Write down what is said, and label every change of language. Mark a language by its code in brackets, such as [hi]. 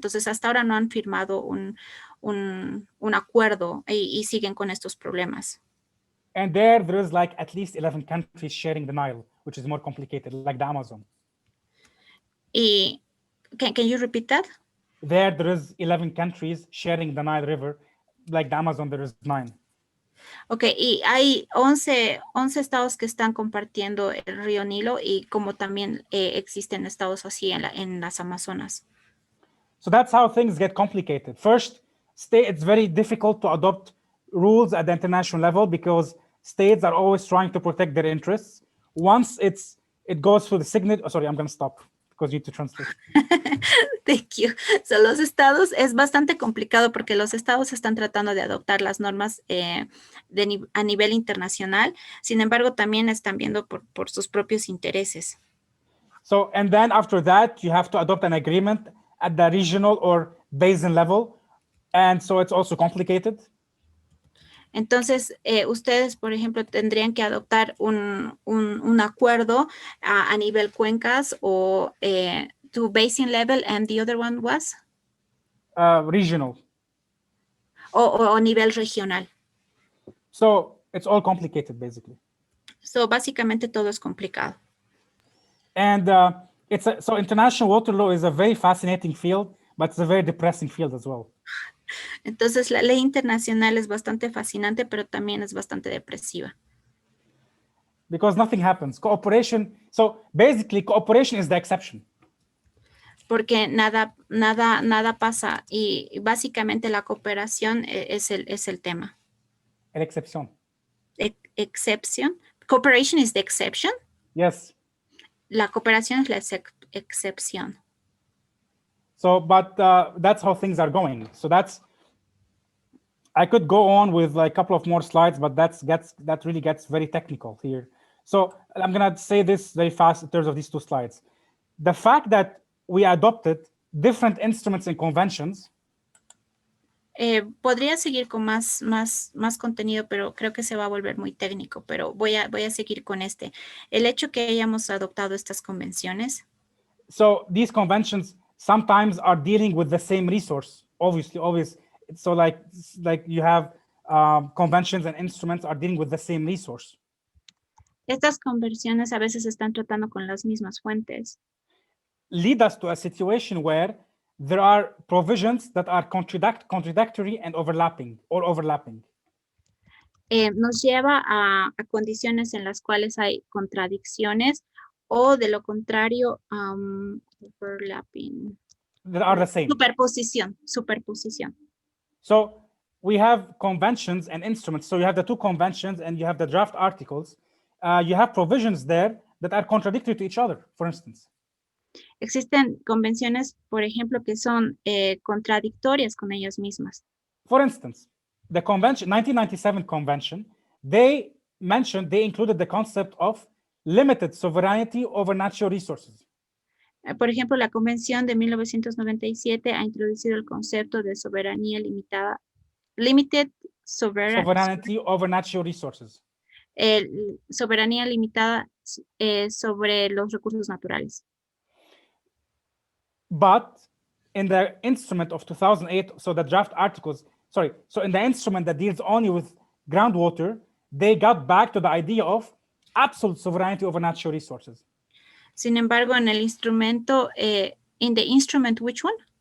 [es] Entonces, hasta ahora no han firmado un acuerdo y siguen con estos problemas. [en] And there is like at least 11 countries sharing the Nile, which is more complicated, like the Amazon. Y, can you repeat that? There is 11 countries sharing the Nile River, like the Amazon, there is 9. [es] Okay, y hay 11 estados que están compartiendo el río Nilo y como también existen estados así en las Amazonas. [en] So that's how things get complicated. First, it's very difficult to adopt rules at the international level because states are always trying to protect their interests. Once it goes through the signature, oh, sorry, I'm going to stop because you need to translate. Thank you. [es] So, los estados es bastante complicado porque los estados están tratando de adoptar las normas a nivel internacional. Sin embargo, también están viendo por sus propios intereses. [en] So, and then after that, you have to adopt an agreement at the regional or basin level. And so it's also complicated. [es] Entonces, ustedes, por ejemplo, tendrían que adoptar un acuerdo a nivel cuencas o [en] to basin level, and the other one was? Regional. [es] O nivel regional. [en] So it's all complicated, basically. [es] So, básicamente todo es complicado. [en] And so international water law is a very fascinating field, but it's a very depressing field as well. [es] Entonces, la ley internacional es bastante fascinante, pero también es bastante depresiva. [en] Because nothing happens. Cooperation, so basically cooperation is the exception. [es] Porque nada pasa y básicamente la cooperación es el tema. [en] An exception. Exception. Cooperation is the exception. Yes. [es] La cooperación es la excepción. [en] So, but that's how things are going. So I could go on with like a couple of more slides, but that really gets very technical here. So I'm gonna say this very fast in terms of these 2 slides. The fact that we adopted different instruments and conventions. [es] Podría seguir con más contenido, pero creo que se va a volver muy técnico, pero voy a seguir con este. El hecho que hayamos adoptado estas convenciones. [en] So these conventions sometimes are dealing with the same resource, obviously, always. So like you have conventions and instruments are dealing with the same resource. [es] Estas convenciones a veces están tratando con las mismas fuentes. [en] Lead us to a situation where there are provisions that are contradictory and overlapping. [es] Nos lleva a condiciones en las cuales hay contradicciones o de lo contrario, overlapping. [en] That are the same. [es] Superposición. [en] So we have conventions and instruments. So you have the 2 conventions and you have the draft articles. You have provisions there that are contradictory to each other, for instance. [es] Existen convenciones, por ejemplo, que son contradictorias con ellas mismas. [en] For instance, the 1997 convention, they included the concept of limited sovereignty over natural resources. [es] Por ejemplo, la Convención de 1997 ha introducido el concepto de soberanía limitada, [en] limited sovereignty over natural resources. [es] Soberanía limitada sobre los recursos naturales. [en] But in the instrument of 2008, so the draft articles, so in the instrument that deals only with groundwater, they got back to the idea of absolute sovereignty over natural resources. [es] Sin embargo, en el instrumento, [en] in the instrument, which one?